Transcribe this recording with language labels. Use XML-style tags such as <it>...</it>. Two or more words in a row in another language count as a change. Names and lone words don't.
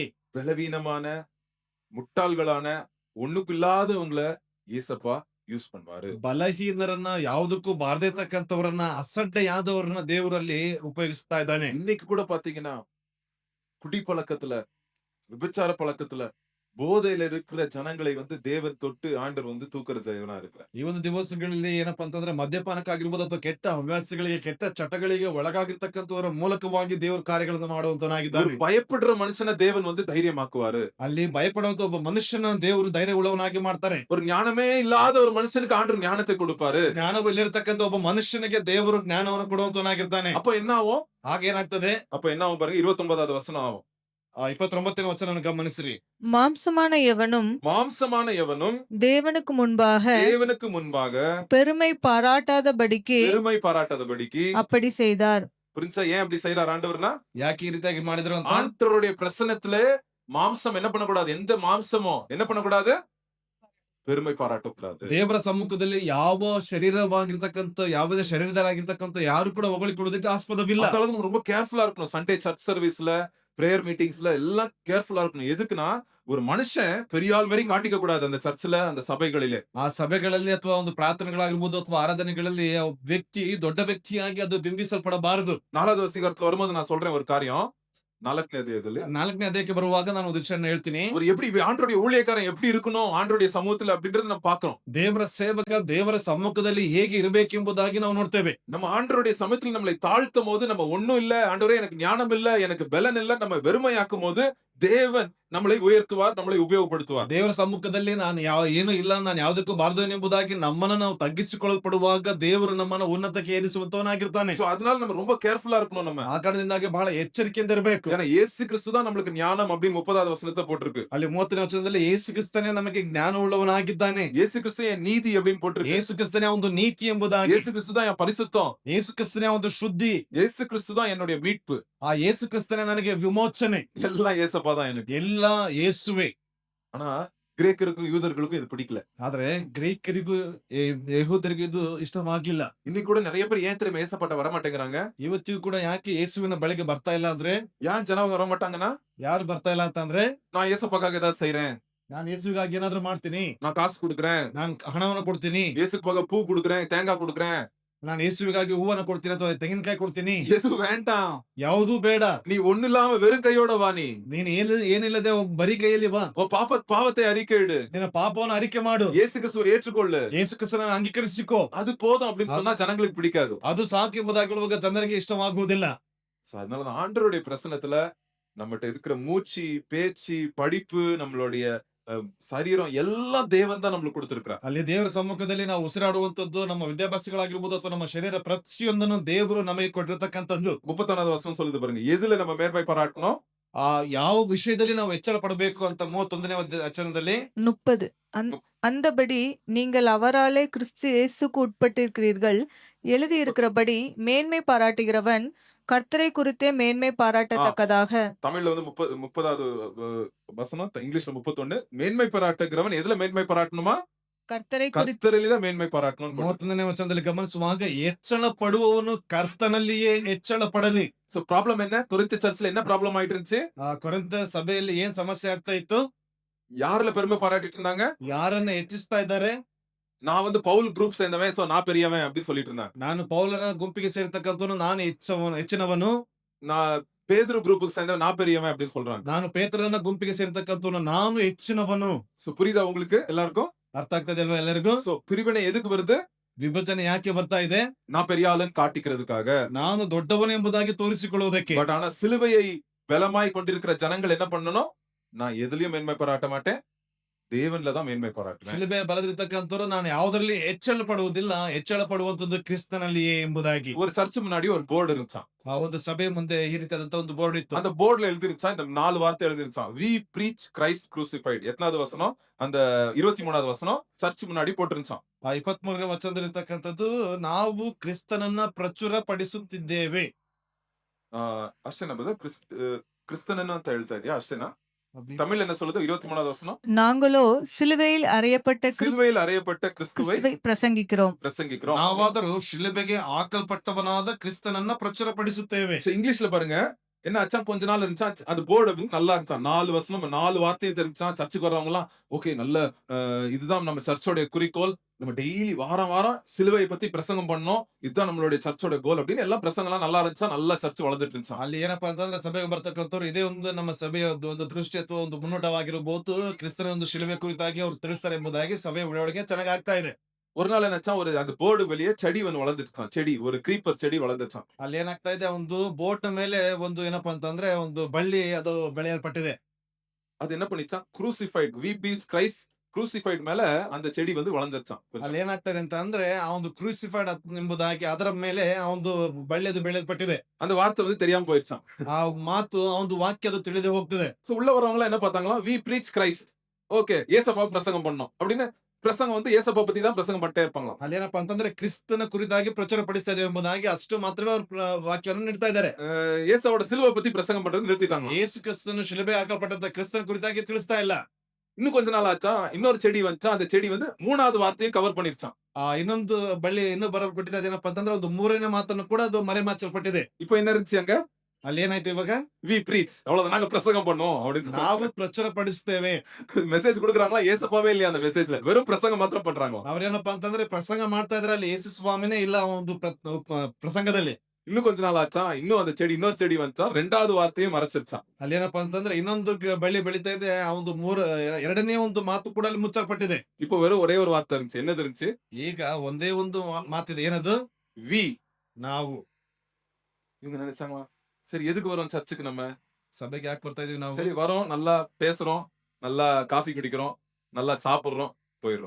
<ta>பலவீனமான முட்டாள்களான ஒண்ணுக்குள்ளாதவங்களை ஏசப்பா யூஸ் பண்ணுவாரு.</ta> <kn>ಬಲಹೀನರನ್ನ, ಯಾವುದಕ್ಕೂ ಬಾರದೇ ಇರ್ತಕ್ಕಂಥವ್ರನ್ನ, ಅಸಡ್ಡೆಯಾದವ್ರನ್ನ ದೇವರಲ್ಲಿ ಉಪಯೋಗಿಸ್ತಾ ಇದ್ದಾನೆ.</kn> <ta>இன்னைக்கு கூட பாத்தீங்கன்னா குடி பழக்கத்துல, விபச்சார பழக்கத்துல, போதையில இருக்கிற ஜனங்களை வந்து தேவன் தொட்டு ஆண்டவர் வந்து தூக்குற தேவனா இருக்கிறார்.</ta> <kn>ಈ ಒಂದು ದಿವಸಗಳಲ್ಲಿ ಏನಪ್ಪಾ ಅಂತಂದ್ರೆ, ಮದ್ಯಪಾನಕ್ಕಾಗಿರ್ಬೋದು ಅಥವಾ ಕೆಟ್ಟ ಹವ್ಯಾಸಗಳಿಗೆ, ಕೆಟ್ಟ ಚಟಗಳಿಗೆ ಒಳಗಾಗಿರ್ತಕ್ಕಂಥವರ ಮೂಲಕವಾಗಿ ದೇವ್ರ ಕಾರ್ಯಗಳನ್ನು</kn> <ta>ஒரு</ta> <kn>ಮಾಡುವಂತನಾಗಿದ್ದಾನೆ.</kn> <ta>பயப்படுற மனுஷனை தேவன் வந்து தைரியமாக்குவாரு.</ta> <kn>ಅಲ್ಲಿ ಭಯಪಡುವಂತ ಒಬ್ಬ ಮನುಷ್ಯನ ದೇವರು ಧೈರ್ಯ ಉಳ್ಳವನಾಗಿ ಮಾಡ್ತಾರೆ.</kn> <ta>ஒரு ஞானமே இல்லாத ஒரு மனுஷனுக்கு ஆண்டவர் ஞானத்தை கொடுப்பாரு.</ta> <kn>ಜ್ಞಾನವಿಲ್ಲಿರ್ತಕ್ಕಂಥ ಒಬ್ಬ ಮನುಷ್ಯನಿಗೆ ದೇವರು ಜ್ಞಾನವನ್ನು ಕೊಡುವಂತನಾಗಿರ್ತಾನೆ.</kn> <ta>அப்ப என்ன ஆகும்?</ta> <kn>ಹಾಗೇನಾಗ್ತದೆ?</kn> <ta>அப்ப என்ன ஆகும் பாருங்க, 29வது வசனம் ஆகும்.</ta> <kn>29ನೇ ವಚನ ಗಮನಿಸ್ರಿ.</kn> <ta>மாம்சமான எவனும் மாம்சமான எவனும் தேவனுக்கு முன்பாக தேவனுக்கு முன்பாக பெருமை பாராட்டாதபடிக்கு பெருமை பாராட்டாதபடிக்கு அப்படி செய்தார். புரிஞ்சா ஏன் அப்படி செய்யறார் ஆண்டவர்னா?</ta> <kn>ಯಾಕೆ ಈ ರೀತಿಯಾಗಿ ಮಾಡಿದ್ರು ಅಂತ?</kn> <ta>ஆண்டவருடைய பிரசன்னத்துல மாம்சம் என்ன பண்ணக்கூடாது? எந்த மாம்சமும் என்ன பண்ணக்கூடாது? பெருமை பாராட்டக்கூடாது.</ta> <kn>ದೇವರ ಸಮ್ಮುಖದಲ್ಲಿ ಯಾವ ಶರೀರವಾಗಿರ್ತಕ್ಕಂಥ, ಯಾವುದೇ ಶರೀರದಾಗಿರ್ತಕ್ಕಂಥ ಯಾರು ಕೂಡ ಹೊಗಳಿಕೊಳ್ಳೋದಕ್ಕೆ ಆಸ್ಪದವಿಲ್ಲ.</kn> <ta>அதனால நம்ம ரொம்ப கேர்ஃபுல்லா இருக்கணும்.</ta> <en>Sunday church serviceல prayer meetingsல</en> <ta>எல்லாம் கேர்ஃபுல்லா இருக்கணும். எதுக்குன்னா, ஒரு மனுஷன் பெரிய ஆள் மாரி காட்டிக்க கூடாது அந்த சர்ச்ல, அந்த சபைகளிலே.</ta> <kn>ಆ ಸಭೆಗಳಲ್ಲಿ ಅಥವಾ ಒಂದು ಪ್ರಾರ್ಥನೆಗಳಾಗಿರ್ಬೋದು ಅಥವಾ ಆರಾಧನೆಗಳಲ್ಲಿ ಆ ವ್ಯಕ್ತಿ ದೊಡ್ಡ ವ್ಯಕ್ತಿಯಾಗಿ ಅದು ಬಿಂಬಿಸಲ್ಪಡಬಾರದು.</kn> <ta>4வது வசீகரத்துல வரும்போது நான் சொல்றேன் ஒரு காரியம்.</ta> <kn>4ನೇ ಅಧ್ಯಾಯದಲ್ಲಿ. 4ನೇ ಅಧ್ಯಾಯಕ್ಕೆ ಬರುವಾಗ ನಾನು ಒಂದು ವಿಷಯನ ಹೇಳ್ತೀನಿ.</kn> <ta>ஒரு எப்படி ஆண்டவருடைய ஊழியக்காரன் எப்படி இருக்கணும் ஆண்டவருடைய சமூகத்துல அப்படின்றத நம்ம பார்க்கிறோம்.</ta> <kn>ದೇವರ ಸೇವಕ ದೇವರ ಸಮ್ಮುಖದಲ್ಲಿ ಹೇಗೆ ಇರಬೇಕೆಂಬುದಾಗಿ ನಾವು ನೋಡ್ತೇವೆ.</kn> <ta>நம்ம ஆண்டவருடைய சமூகத்தில் நம்மளை தாழ்த்தும் போது நம்ம ஒண்ணும் இல்ல ஆண்டவரே எனக்கு ஞானம் இல்ல எனக்கு பலன் இல்ல நம்ம வெறுமையாக்கும் போது தேவன் நம்மளை உயர்த்துவார் நம்மளை உபயோகப்படுத்துவார்.</ta> <kn>ದೇವರ ಸಮ್ಮುಖದಲ್ಲಿ ನಾನು ಏನು ಇಲ್ಲ ನಾನು ಯಾವುದಕ್ಕೂ ಬಾರದವನೆಂಬುದಾಗಿ ನಮ್ಮನ್ನು ನಾವು ತಗ್ಗಿಸಿಕೊಳ್ಳಲ್ಪಡುವಾಗ ದೇವರು ನಮ್ಮನ್ನು ಉನ್ನತಕ್ಕೆ ಏರಿಸುವಂತವನಾಗಿರ್ತಾನೆ.</kn> <ta>சோ அதனால நம்ம ரொம்ப கேர்ஃபுல்லா இருக்கணும் நம்ம.</ta> <kn>ಆ ಕಾರಣದಿಂದಾಗಿ ಬಹಳ ಎಚ್ಚರಿಕೆಯಿಂದ ಇರಬೇಕು.</kn> <ta>ஏன்னா இயேசு கிறிஸ்து தான் நம்மளுக்கு ஞானம் அப்படின்னு 30வது வசனத்துல போட்டிருக்கு.</ta> <kn>ಅಲ್ಲಿ 30ನೇ ವಚನದಲ್ಲಿ ಯೇಸು ಕ್ರಿಸ್ತನೇ ನಮಗೆ ಜ್ಞಾನವುಳ್ಳವನಾಗಿದ್ದಾನೆ.</kn> <ta>இயேசு கிறிஸ்து என் நீதி அப்படின்னு போட்டிருக்கு.</ta> <kn>ಯೇಸು ಕ್ರಿಸ್ತನೇ ಒಂದು ನೀತಿ ಎಂಬುದಾಗಿ.</kn> <ta>இயேசு கிறிஸ்து தான் என் பரிசுத்தம்.</ta> <kn>ಯೇಸು ಕ್ರಿಸ್ತನೇ ಒಂದು ಶುದ್ಧಿ.</kn> <ta>இயேசு கிறிஸ்து தான் என்னுடைய மீட்பு.</ta> <kn>ಆ ಯೇಸು ಕ್ರಿಸ್ತನೇ ನನಗೆ ವಿಮೋಚನೆ.</kn> <ta>எல்லாம் ஏசப்பா தான் எனக்கு.</ta> <kn>ಎಲ್ಲ ಯೇಸುವೆ.</kn> <ta>ஆனா கிரேக்கருக்கும் யூதர்களுக்கும் இது பிடிக்கல.</ta> <kn>ಆದ್ರೆ ಗ್ರೀಕರಿಗೂ ಯಹೂದರಿಗೂ ಇದು ಇಷ್ಟವಾಗ್ಲಿಲ್ಲ.</kn> <ta>இன்னைக்கு கூட நிறைய பேர் ஏன் தெரியுமா ஏசப்பாட்ட வர மாட்டேங்கிறாங்க?</ta> <kn>ಇವತ್ತಿಗೂ ಕೂಡ ಯಾಕೆ ಯೇಸುವಿನ ಬಳಿಗೆ ಬರ್ತಾ ಇಲ್ಲ ಅಂದ್ರೆ,</kn> <ta>ஏன் ஜனங்க வர மாட்டாங்கன்னா,</ta> <kn>ಯಾರು ಬರ್ತಾ ಇಲ್ಲ ಅಂತಂದ್ರೆ,</kn> <ta>நான் ஏசப்பாக்காக ஏதாவது செய்றேன்,</ta> <kn>ನಾನು ಯೇಸುವಿಗಾಗಿ ಏನಾದ್ರೂ ಮಾಡ್ತೀನಿ,</kn> <ta>நான் காசு கொடுக்குறேன்,</ta> <kn>ನಾನು ಹಣವನ್ನು ಕೊಡ್ತೀನಿ,</kn> <ta>இயேசுக்காக பூ கொடுக்குறேன், தேங்காய் கொடுக்குறேன்,</ta> <kn>ನಾನು ಯೇಸುವಿಗಾಗಿ ಹೂವನ್ನ ಕೊಡ್ತೀನಿ ಅಥವಾ ತೆಂಗಿನಕಾಯಿ ಕೊಡ್ತೀನಿ.</kn> <ta>எது வேண்டாம்.</ta> <kn>ಯಾವುದೂ ಬೇಡ.</kn> <ta>நீ ஒண்ணு இல்லாம வெறும் கையோட வா. நீ</ta> <kn>ನೀನು ಏನಿಲ್ಲದೆ ಬರೀ ಕೈಯಲ್ಲಿ ಬಾ.</kn> <ta>உன் பாவத்தை அறிக்கையிடு.</ta> <kn>ನಿನ್ನ ಪಾಪವನ್ನು ಅರಿಕೆ ಮಾಡು.</kn> <ta>இயேசு கிறிஸ்துவை ஏற்றுக்கொள்ளு.</ta> <kn>ಯೇಸು ಕ್ರಿಸ್ತನನ್ನು ಅಂಗೀಕರಿಸಿಕೋ.</kn> <ta>அது போதும் அப்படின்னு சொன்னா ஜனங்களுக்கு பிடிக்காது.</ta> <kn>ಅದು ಸಾಕು ಎಂಬುದಾಗಿ ಹೇಳುವಾಗ ಜನರಿಗೆ ಇಷ್ಟವಾಗುವುದಿಲ್ಲ.</kn> <ta>சோ அதனால தான் ஆண்டவருடைய பிரசன்னத்துல நம்மகிட்ட இருக்கிற மூச்சு, பேச்சு, படிப்பு, நம்மளுடைய சரீரம் எல்லாம் தேவன் தான் நம்மளுக்கு கொடுத்திருக்கிறார்.</ta> <kn>ಅಲ್ಲಿ ದೇವರ ಸಮ್ಮುಖದಲ್ಲಿ ನಾವು ಉಸಿರಾಡುವಂತದ್ದು ನಮ್ಮ ವಿದ್ಯಾಭ್ಯಾಸಗಳಾಗಿರ್ಬೋದು ಅಥವಾ ನಮ್ಮ ಶರೀರ ಪ್ರತಿಯೊಂದನ್ನು ದೇವರು ನಮಗೆ ಕೊಟ್ಟಿರತಕ್ಕಂಥದ್ದು.</kn> <ta>31வது வசனம் சொல்லுது பாருங்க. எதுல நம்ம மேன்மை பாராட்டணும்?</ta> <kn>ಆ ಯಾವ ವಿಷಯದಲ್ಲಿ ನಾವು ಹೆಚ್ಚಳ ಪಡಬೇಕು ಅಂತ 31ನೇ ವಚನದಲ್ಲಿ</kn> <ta>30 அந்தபடி நீங்கள் அவராலே கிறிஸ்து இயேசுக்கு உட்பட்டிருக்கிறீர்கள். எழுதியிருக்கிறபடி மேன்மை பாராட்டுகிறவன் கர்த்தரை குறித்தே மேன்மை பாராட்டத்தக்கதாக. தமிழ்ல வந்து 30வது வசனம், இங்கிலீஷ்ல 31. மேன்மை பாராட்டுகிறவன் எதுல மேன்மை பாராட்டணுமா? கர்த்தரை குறித்து கர்த்தரிலே தான் மேன்மை பாராட்டணும்.</ta> <kn>31ನೇ ವಚನದಲ್ಲಿ ಗಮನಿಸುವಾಗ ಹೆಚ್ಚಳ ಪಡುವವನು ಕರ್ತನಲ್ಲಿಯೇ ಹೆಚ್ಚಳ ಪಡಲಿ.</kn> <en>so problem</en> <ta>என்ன? கொரிந்த் சர்ச்ல என்ன ப்ராப்ளம் ஆயிட்டு இருந்துச்சு?</ta> <kn>ಆ ಕೊರಿಂಥ ಸಭೆಯಲ್ಲಿ ಏನ್ ಸಮಸ್ಯೆ ಆಗ್ತಾ ಇತ್ತು?</kn> <ta>யாருல பெருமை பாராட்டிட்டு இருந்தாங்க?</ta> <kn>ಯಾರನ್ನ ಹೆಚ್ಚಿಸ್ತಾ ಇದ್ದಾರೆ?</kn> <ta>நான் வந்து பவுல் குரூப் சேர்ந்தவன், சோ நான் பெரியவன் அப்படின்னு சொல்லிட்டு இருந்தாங்க.</ta> <kn>ನಾನು ಪೌಲನ ಗುಂಪಿಗೆ ಸೇರ್ತಕ್ಕಂಥವನು, ನಾನು ಹೆಚ್ಚಿನವನು.</kn> <ta>நான் பேதுரு குரூப்புக்கு சேர்ந்தவன், நான் பெரியவன் அப்படின்னு சொல்றாங்க.</ta> <kn>ನಾನು ಪೇತ್ರನ ಗುಂಪಿಗೆ ಸೇರ್ತಕ್ಕಂಥವನು, ನಾನು ಹೆಚ್ಚಿನವನು.</kn> <ta>சோ புரியுதா உங்களுக்கு எல்லாருக்கும்?</ta> <kn>ಅರ್ಥ ಆಗ್ತದೆ ಅಲ್ವಾ ಎಲ್ಲರಿಗೂ?</kn> <ta>சோ பிரிவினை எதுக்கு வருது?</ta> <kn>ವಿಭಜನೆ ಯಾಕೆ ಬರ್ತಾ ಇದೆ?</kn> <ta>நான் பெரிய ஆளுன்னு காட்டிக்கிறதுக்காக.</ta> <kn>ನಾನು ದೊಡ್ಡವನು ಎಂಬುದಾಗಿ ತೋರಿಸಿಕೊಳ್ಳುವುದಕ್ಕೆ.</kn> <ta>பட் ஆனா சிலுவையை பலமாய் கொண்டிருக்கிற ஜனங்கள் என்ன பண்ணணும்? நான் எதுலயும் மேன்மை பாராட்ட மாட்டேன், தேவன்ல தான் மேன்மை பாராட்டுவேன்.</ta> <kn>ಶಿಲುಬೆ ಬಲದಿರ್ತಕ್ಕಂಥವ್ರು ನಾನು ಯಾವುದರಲ್ಲಿ ಹೆಚ್ಚಳ ಪಡುವುದಿಲ್ಲ, ಹೆಚ್ಚಳ ಪಡುವಂತದ್ದು ಕ್ರಿಸ್ತನಲ್ಲಿಯೇ ಎಂಬುದಾಗಿ.</kn> <ta>ஒரு சர்ச் முன்னாடி ஒரு போர்டு இருந்துச்சாம்.</ta> <kn>ಆ ಒಂದು ಸಭೆ ಮುಂದೆ ಈ ರೀತಿಯಾದಂತ ಒಂದು ಬೋರ್ಡ್ ಇತ್ತು.</kn> <ta>அந்த போர்டுல எழுதிருச்சாம், இந்த 4 வார்த்தை எழுதிருச்சாம்.</ta> <en>we preach Christ crucified.</en> <ta>எத்தனாவது வசனம்? அந்த 23வது வசனம் சர்ச் முன்னாடி போட்டிருந்துச்சாம்.</ta> <kn>ಆ 23ನೇ ವಚನದಲ್ಲಿರ್ತಕ್ಕಂಥದ್ದು, ನಾವು ಕ್ರಿಸ್ತನನ್ನ ಪ್ರಚುರ ಪಡಿಸುತ್ತಿದ್ದೇವೆ. ಅಷ್ಟೇನಾ ಬ್ರದರ್? ಕ್ರಿಸ್ತನನ್ನ ಅಂತ ಹೇಳ್ತಾ ಇದೆಯಾ? ಅಷ್ಟೇನಾ?</kn> <ta>தமிழ் என்ன சொல்லுது? 23வது வசனம். நாங்களோ சிலுவையில் அறையப்பட்ட சிலுவையில் அறையப்பட்ட கிறிஸ்துவை பிரசங்கிக்கிறோம்.</ta> <kn>ನಾವಾದರೂ ಶಿಲುಬೆಗೆ ಹಾಕಲ್ಪಟ್ಟವನಾದ ಕ್ರಿಸ್ತನನ್ನ ಪ್ರಚುರಪಡಿಸುತ್ತೇವೆ.</kn> <ta>இங்கிலீஷ்ல பாருங்க என்ன ஆச்சா, கொஞ்ச நாள் இருந்துச்சா அது போர்டு வந்து நல்லா இருந்துச்சா, 4 வசனம் 4 வார்த்தையும் தெரிஞ்சா. சர்ச்சுக்கு வர்றவங்க எல்லாம் ஓகே, நல்ல இதுதான் நம்ம சர்ச்சோட குறிக்கோள், நம்ம டெய்லி வாரம் வாரம் சிலுவையை பத்தி பிரசங்கம் பண்ணோம், இதுதான் நம்மளுடைய சர்ச்சோட கோல் அப்படின்னு எல்லாம் பிரசங்கம் எல்லாம் நல்லா இருந்துச்சா. நல்லா சர்ச் வளர்ந்துட்டு இருந்துச்சா.</ta> <kn>ಅಲ್ಲಿ ಏನಪ್ಪಾ ಅಂತಂದ್ರೆ ಸಭೆಗೆ ಬರ್ತಕ್ಕಂಥವ್ರು ಇದೇ ಒಂದು ನಮ್ಮ ಸಭೆಯ ಒಂದು ದೃಷ್ಟಿ ಅಥವಾ ಒಂದು ಮುನ್ನೋಟವಾಗಿರಬಹುದು, ಕ್ರಿಸ್ತನ ಒಂದು ಶಿಲುಬೆ ಕುರಿತಾಗಿ ಅವ್ರು ತಿಳಿಸ್ತಾರೆ ಎಂಬುದಾಗಿ ಸಭೆ ಬೆಳವಣಿಗೆ ಚೆನ್ನಾಗಿ ಆಗ್ತಾ ಇದೆ.</kn> <ta>ஒரு நாள் என்னச்சா, ஒரு அந்த போர்டு வெளியே செடி ஒன்று வளர்ந்துருச்சான். செடி, ஒரு கிரீப்பர் செடி வளர்ந்துச்சான்.</ta> <kn>ಅಲ್ಲಿ ಏನಾಗ್ತಾ ಇದೆ, ಒಂದು ಬೋಟ್ ಮೇಲೆ ಒಂದು ಏನಪ್ಪಾ ಅಂತಂದ್ರೆ ಒಂದು ಬಳ್ಳಿ ಅದು ಬೆಳೆಯಲ್ಪಟ್ಟಿದೆ.</kn> <ta>அது என்ன பண்ணிச்சான்?</ta> <en>crucified, we beach Christ crucified</en> <ta>மேல அந்த செடி வந்து வளர்ந்துருச்சான்.</ta> <kn>ಅಲ್ಲಿ ಏನಾಗ್ತದೆ ಅಂತ ಅಂದ್ರೆ ಆ ಒಂದು ಕ್ರೂಸಿಫೈಡ್ ಎಂಬುದಾಗಿ ಅದರ ಮೇಲೆ ಆ ಒಂದು ಬಳ್ಳಿದು ಬೆಳೆಯಲ್ಪಟ್ಟಿದೆ.</kn> <ta>அந்த வார்த்தை வந்து தெரியாம போயிருச்சான்.</ta> <kn>ಆ ಮಾತು ಆ ಒಂದು ವಾಕ್ಯ ಅದು ತಿಳಿದು ಹೋಗ್ತದೆ.</kn> <ta>சோ உள்ள வரவங்க என்ன பார்த்தாங்களா?</ta> <en>we preach Christ,</en> <ta>ஓகே ஏசப்பா பிரசங்கம் பண்ணோம் அப்படின்னு பிரசங்கம் வந்து ஏசப்பா பத்தி தான் பிரசங்கம் பண்ணிட்டே இருப்பாங்க.</ta> <kn>ಅಲ್ಲಿ ಏನಪ್ಪಾ ಅಂತಂದ್ರೆ ಕ್ರಿಸ್ತನ ಕುರಿತಾಗಿ ಪ್ರಚಾರ ಪಡಿಸ್ತಾ ಇದ್ದೇವೆ ಎಂಬುದಾಗಿ ಅಷ್ಟು ಮಾತ್ರವೇ ಅವರು ವಾಕ್ಯವನ್ನು ನೀಡ್ತಾ ಇದ್ದಾರೆ.</kn> <ta>ஏசாவோட சிலுவை பத்தி பிரசங்கம் பண்றது நிறுத்திட்டாங்க.</ta> <kn>ಯೇಸು ಕ್ರಿಸ್ತನು ಶಿಲುಬೆ ಹಾಕಲ್ಪಟ್ಟಂತ ಕ್ರಿಸ್ತನ ಕುರಿತಾಗಿ ತಿಳಿಸ್ತಾ ಇಲ್ಲ.</kn> <ta>இன்னும் கொஞ்ச நாள் ஆச்சா, இன்னொரு செடி வந்துச்சா. அந்த செடி வந்து 3வது வார்த்தையை கவர் பண்ணிருச்சான்.</ta> <kn>ಇನ್ನೊಂದು ಬಳ್ಳಿ ಇನ್ನೂ ಬರಲ್ಪಟ್ಟಿದೆ. ಅದೇನಪ್ಪಾ ಅಂತಂದ್ರೆ ಒಂದು 3ನೇ ಮಾತನ್ನು ಕೂಡ ಅದು ಮರೆಮಾಚಲ್ಪಟ್ಟಿದೆ.</kn> <ta>இப்போ என்ன இருந்துச்சு அங்க?</ta> <kn>ಅಲ್ಲಿ ಏನಾಯ್ತು ಇವಾಗ?</kn> <en>we preach</en> <ta>அவ்வளவுதான், நாங்க பிரசங்கம் பண்ணோம் அப்படின்னு</ta> <kn>ನಾವು ಪ್ರಚುರ ಪಡಿಸ್ತೇವೆ.</kn> <ta>மெசேஜ் கொடுக்குறாங்களா? ஏசப்பாவே இல்லையா அந்த மெசேஜ்ல, வெறும் பிரசங்கம் மாத்திரம் பண்றாங்க.</ta> <kn>ಅವ್ರೇನಪ್ಪಾ ಅಂತಂದ್ರೆ ಪ್ರಸಂಗ ಮಾಡ್ತಾ ಇದ್ರೆ ಅಲ್ಲಿ ಯೇಸು ಸ್ವಾಮಿನೇ ಇಲ್ಲ ಆ ಒಂದು ಪ್ರಸಂಗದಲ್ಲಿ.</kn> <ta>இன்னும் கொஞ்ச நாள் ஆச்சா, இன்னும் அந்த செடி இன்னொரு செடி வந்துச்சா, ரெண்டாவது வார்த்தையும் மறைச்சிருச்சான்.</ta> <kn>ಅಲ್ಲೇನಪ್ಪಾ ಅಂತಂದ್ರೆ ಇನ್ನೊಂದು ಬಳ್ಳಿ ಬೆಳೀತಾ ಇದೆ, ಆ ಒಂದು ಎರಡನೇ ಒಂದು ಮಾತು ಕೂಡ ಅಲ್ಲಿ ಮುಚ್ಚಲ್ಪಟ್ಟಿದೆ.</kn> <ta>இப்போ வெறும் ஒரೇ ஒரு வார்த்தை இருந்துச்சு. என்னது இருந்துச்சு?</ta> <kn>ಈಗ ಒಂದೇ ಒಂದು ಮಾತಿದೆ, ಏನದು?</kn> <ta>வி.</ta> <kn>ನಾವು.</kn> <ta>இவங்க நினைச்சாங்க, சரி எதுக்கு வரோம் சர்ச்சுக்கு நம்ம?</ta> <kn>ಸಭೆಗೆ ಯಾಕೆ ಬರ್ತಾ ಇದೀವಿ ನಾವು?</kn> <ta>சரி வரோம், நல்லா பேசுறோம், நல்லா காஃபி குடிக்கிறோம், நல்லா சாப்பிடுறோம், போயிடுறோம்.</ta>